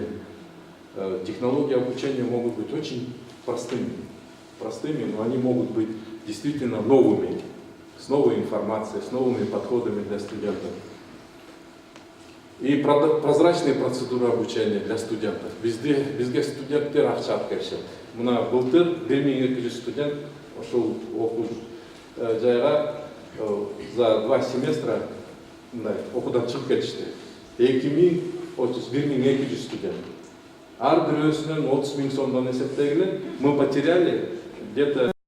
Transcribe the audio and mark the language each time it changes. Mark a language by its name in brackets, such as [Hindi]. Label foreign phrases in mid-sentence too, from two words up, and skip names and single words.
[Russian] Технологии обучения могут быть очень простыми, но они могут быть действительно новыми, с новой информацией, с новыми подходами для студентов. И прозрачные процедуры обучения для студентов. [Kyrgyz] Бизге студенттер акча алып Мына былтыр 1200 студент ошол жайга [Russian] за 2 семестра [Kyrgyz] окуудан чыгып кетишти. 1200 студент. Ар бирөөсүнөн 30 000 сомдон эсептегиле [Russian] мы потеряли где-то